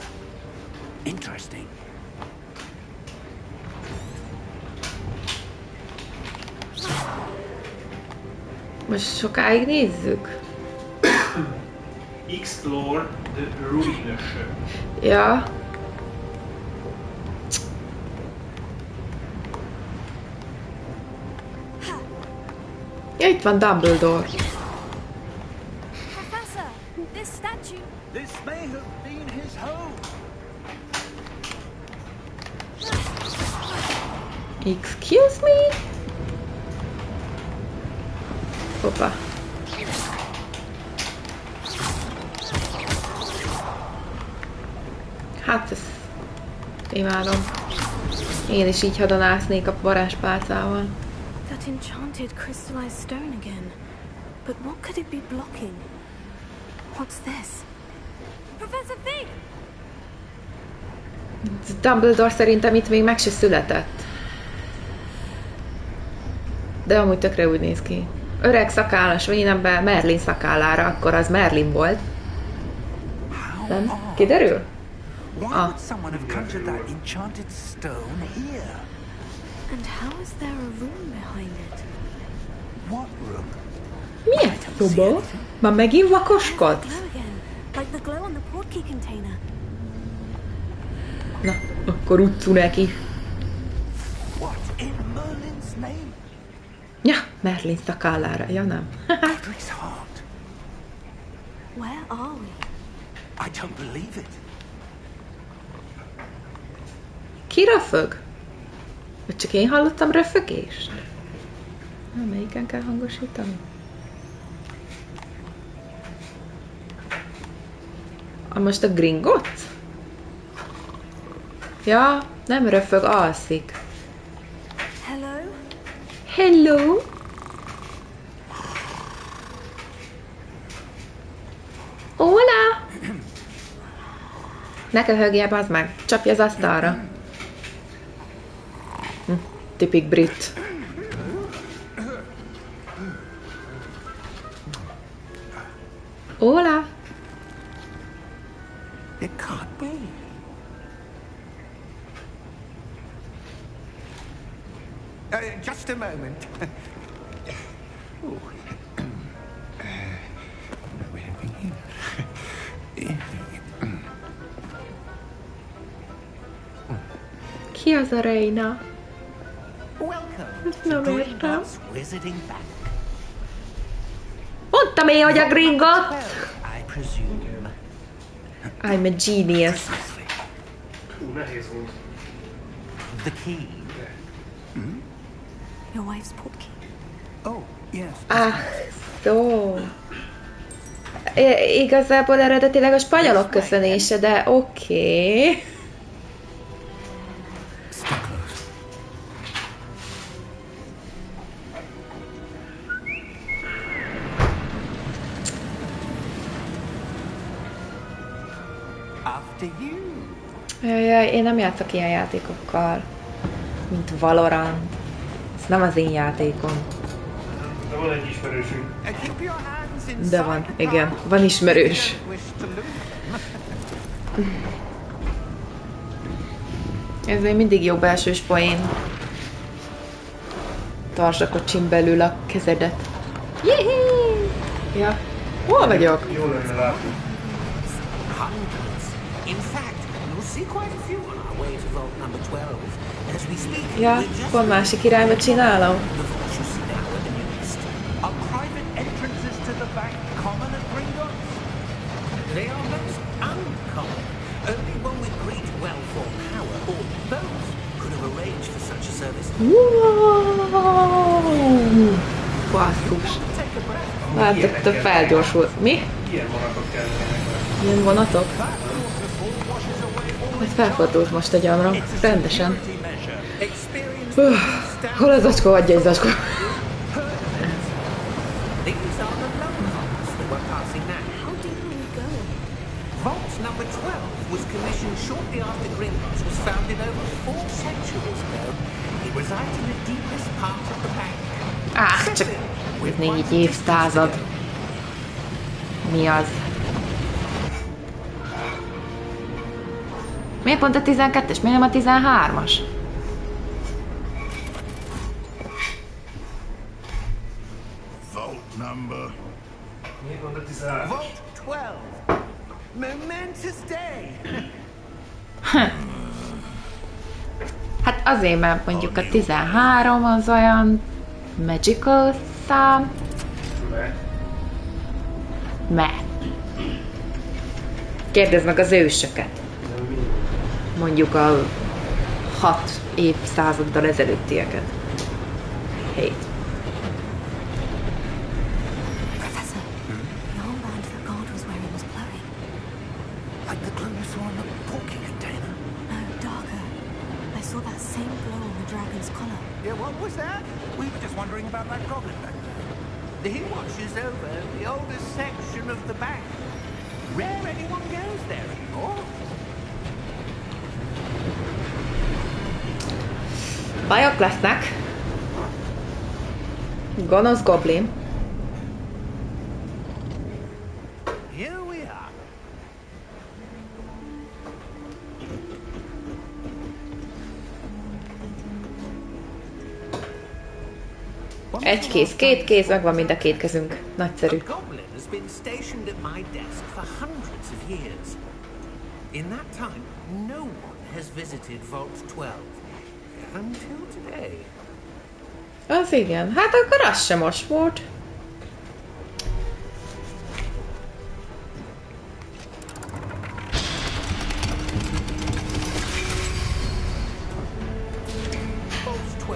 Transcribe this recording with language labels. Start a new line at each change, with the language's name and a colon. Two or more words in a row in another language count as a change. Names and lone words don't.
English: Interesting.
Hungarian: Most sokáig nézzük.
English: Explore the ruins.
Hungarian: Ja. Ja, itt van Dumbledore.
English: Professor, this statue. This may have been his home. Excuse me?
Hungarian: Hoppa. Hát ezt imádom. Én is így hadonásznék a varázspálcával.
English: That enchanted crystallized stone again. But what could it be blocking? What's this? Professor Fig!
Hungarian: Dumbledore szerintem itt még meg se született. De amúgy tökre úgy néz ki. Öreg szakállas vénemben Merlin szakállára, akkor az Merlin volt. Nem? Kiderül?
English: Why would someone have conjured that enchanted stone here? And how is there a room behind it? What room?
Hungarian: Milyen szoba? Már megint
English: There's
Hungarian: vakoskodsz?
English: the glow again, like the glow on the portkey container.
Hungarian: Na, akkor utcu neki.
English: What in Merlin's name?
Hungarian: Ja, Merlin szakállára. Ja, nem.
English: Godric's heart. Where are we? I don't believe it.
Hungarian: Ki röfög? Vagy csak én hallottam röfögést? Na, melyiken kell hangosítani? Most a Gringot? Ja, nem röfög, alszik.
English: Hello? Hello! Hola!
Hungarian: Ne köhögjél, bazd meg! Csapj az asztalra! Tipik brit. Hola!
English: It can't be. Just a moment.
Hungarian: Ki az a Reina?
English: Welcome
Hungarian: Nem
English: to
Hungarian: értem.
English: Gringotts Wizarding Bank.
Hungarian: Mondtam én, hogy a Gringot!
English: Well, I presume. I'm a genius.
Hungarian: Nehéz volt.
English: The key. Your wife's portkey. Oh, yes.
Hungarian: Szó. Igazából eredetileg a spanyolok köszönése, de oké.
English: After you.
Hungarian: Jaj, én nem játszok ilyen játékokkal, mint Valorant. Ez nem az én játékom. De van egy ismerősünk.
English: Keep your hands inside.
Hungarian: De van, igen, van ismerős.
English: Wish to lose.
Hungarian: Ez még mindig jó belsős poén. Tartsd a kocsin belül a kezedet. Jéhé! Ja, hol vagyok? Jól lenne látni.
English: Hundreds. In fact, you'll see quite a few on our way to vault number 12. As we speak,
Hungarian: Ja,
English: we're just
Hungarian: pont másik irányba csinálom.
English: the vaults you see now at the new east. Are private entrances to the bank common at Gringotts? They are most uncommon. Only one with great wealth or power, or both, could have arranged for such a service.
Hungarian: Wow! Basszus. Látod, te felgyorsult. Mi? Ilyen vonatok kellene. Ilyen vonatok? Ez felfordult most egy gyomrom. Rendesen. Hol az zacskó? Adja egy zacskó.
English: These are the lower vaults that we're passing now. How deep are we going? Vault number 12 was commissioned shortly after Gringotts was founded over 4 centuries ago. It resides in the deepest part of the bank.
Hungarian: Csak ez 4 évszázad. Mi az? Miért pont a 12-es? Miért nem a 13-as?
English: Vault number.
Hungarian: Miért pont a 13?
English: Vault 12. Momentous day.
Hungarian: Hát azért, mert mondjuk a 13 az olyan magical szám. Mert. Kérdezd meg az ősöket. Mondjuk a 6 évszázaddal ezelőttieket. 7.
English: Professor, the armband that guard was wearing was glowing. Like the glow you saw in the porky container. No, darker. I saw that same glow on the dragon's collar. Yeah, what was that? We were just wondering about that goblin back there. He watches over the oldest section of the bank. Rare anyone goes there anymore.
Hungarian: Bajok lesznek. Gonosz goblin.
English: Here we are.
Hungarian: Egy kéz, két kéz, megvan mind a két kezünk. Nagyszerű.
English: A goblin has been stationed at my desk for hundreds of years. In that time, no one has visited Vault 12. Until today.
Hungarian: Az igen. Hát akkor az sem most volt.
English: Vault 12.